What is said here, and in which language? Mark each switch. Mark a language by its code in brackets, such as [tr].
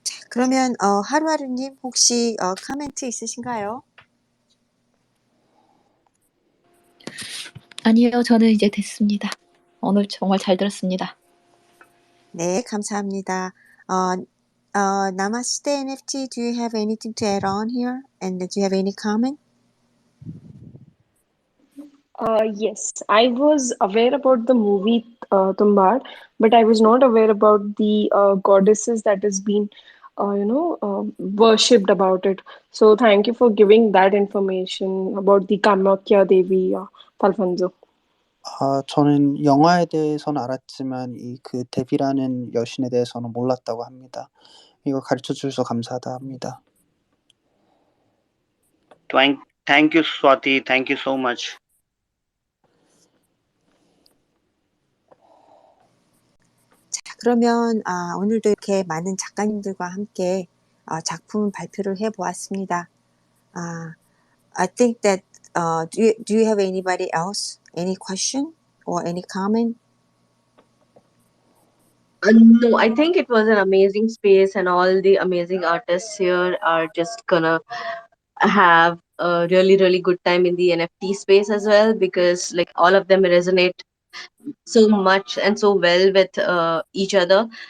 [ko] 그러면 하루하루님 혹시 코멘트 있으신가요? 아니요, 저는 이제 됐습니다. 오늘 정말 잘 들었습니다. 네, 감사합니다. [en] Namaste NFT, do you have anything to add on here? And do you have any comment? Yes, I was aware about the movie Tumbar, but I was not aware about the goddesses that has been, worshipped about it. So thank you for giving that information about the Kamakya Devi, Talfanzo. [ko] 저는 영화에 대해서는 알았지만 그 데비라는 여신에 대해서는 몰랐다고 합니다. 이걸 가르쳐 주셔서 감사하다 합니다. [en] Thank you, Swati. Thank you so much. [ko] 자, 그러면 오늘도 이렇게 많은 작가님들과 함께 작품 발표를 해보았습니다. [en] I think that do you have anybody else? Any question or any comment? No, I think it was an amazing space, and all the amazing artists here are just gonna have a really, really good time in the NFT space as well, because like all of them resonate so much and so well with each other.